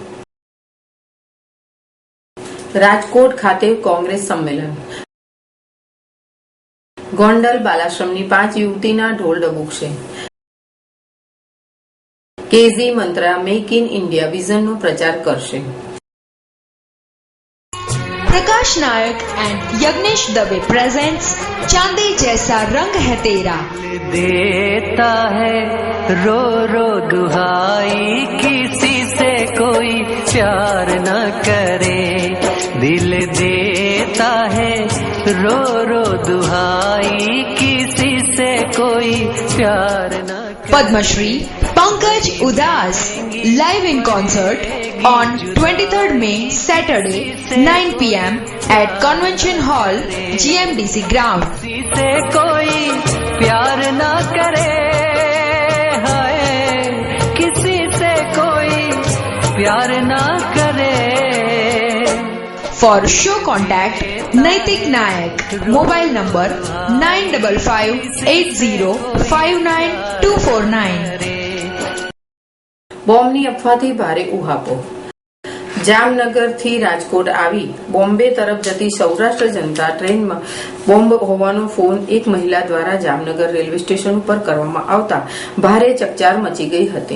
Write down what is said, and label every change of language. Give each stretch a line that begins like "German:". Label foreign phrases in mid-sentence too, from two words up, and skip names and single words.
Gujarati: રાજકોટ ખાતે કોંગ્રેસ સંમેલન. ગોંડલ બાલાશ્રમની 5 યુવતીના ઢોલ ડબુકશે. કેજી મંત્રા મેક ઇન ઇન્ડિયા વિઝનનો પ્રચાર કરશે.
Hindi: प्रकाश नायक एंड यज्ञेश दवे प्रेजेंट्स चांदी जैसा रंग है तेरा. देता है रो रो दुहाई किसी से कोई प्यार न करे. दिल देता है रो रो दुहाई किसी से कोई प्यार न करे.
English: पद्मश्री पंकज उदास live in concert on 23rd May Saturday 9 p.m. at Convention Hall GMDC ground.
Hindi: किसी से कोई प्यार न करे, हाय किसी से कोई प्यार न करे.
English: For show contact Naitik Nayak, mobile number 9558059249.
Gujarati: બોમ્બની અફવાથી ભારે ઉહાપો. જામનગરથી રાજકોટ આવી બોમ્બે તરફ જતી સૌરાષ્ટ્ર જનતા ટ્રેનમાં બોમ્બ હોવાનો ફોન એક મહિલા દ્વારા જામનગર રેલવે સ્ટેશન ઉપર કરવામાં આવતા ભારે ચકચાર મચી ગઈ હતી.